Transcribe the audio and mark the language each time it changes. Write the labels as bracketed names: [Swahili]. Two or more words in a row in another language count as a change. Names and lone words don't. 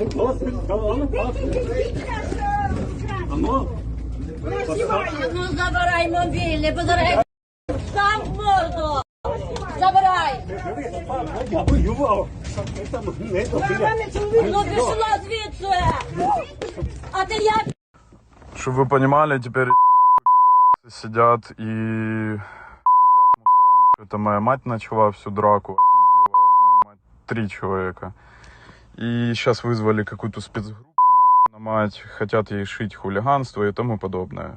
[Ukrainian] Не знімай. Ну забирай мобільний, позирай сам в морду. Забирай. Я воював. Ну пішла звідси. А ти як? [Russian] Чтобы вы понимали, теперь эти нахуй пидорасы сидят и пиздят мусорам, что это моя мать начала всю драку, а пиздила мою мать 3 человека. И сейчас вызвали какую-то спецгруппу нахуй на мать, хотят ей шить хулиганство и тому подобное.